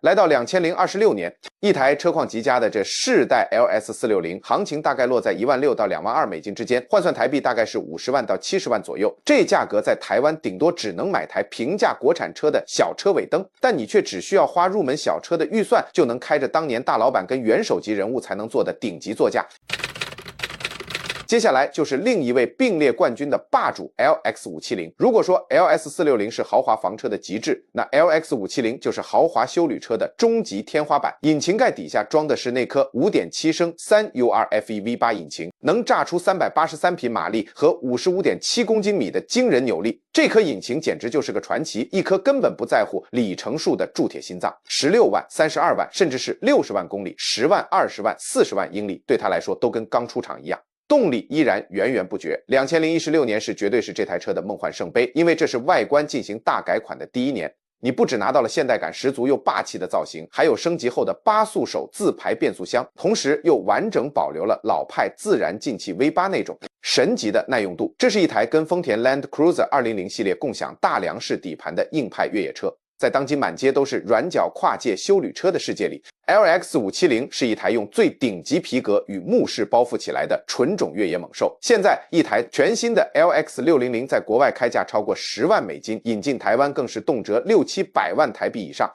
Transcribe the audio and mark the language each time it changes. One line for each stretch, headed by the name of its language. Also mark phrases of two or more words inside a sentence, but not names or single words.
Chinese: 來到2026年，一台車況極佳的這世代 LS460，行情大概落在16000到22000美金之間，换算台幣大概是50万到70万左右。這價格在台灣頂多只能買台平價國產車的小車尾燈，但你卻只需要花入门小車的預算，就能開着當年大老板跟元首級人物才能坐的頂級座駕。接下来就是另一位并列冠軍的霸主 LX570。如果说 LS460 是豪華房車的極致，那 LX570 就是豪華休旅車的終極天花板。引擎蓋底下裝的是那顆 5.7 升 3URFE V8 引擎，能炸出383匹馬力和 55.7公斤米的驚人扭力。這顆引擎簡直就是個傳奇，一顆根本不在乎里程數的鑄鐵心臟。16萬、32萬，甚至是60萬公里、10萬、20萬、40萬英里，對他來說都跟剛出廠一樣。動力依然源源不絕。2016年绝對是這台車的夢幻聖杯，因為這是外觀進行大改款的第一年。你不只拿到了現代感十足又霸氣的造型，還有升級後的8速手自排变速箱，同時又完整保留了老派自然进气 V8 那種神级的耐用度。這是一台跟豐田 Land Cruiser 200 系列共享大梁式底盤的硬派越野車。在當今滿街都是軟腳跨界休旅車的世界裡， LX570 是一台用最頂級皮革與木飾包覆起來的純種越野猛獸。現在一台全新的 LX600在國外開價超過10萬美金，引進台灣更是動輒600-700萬台幣以上。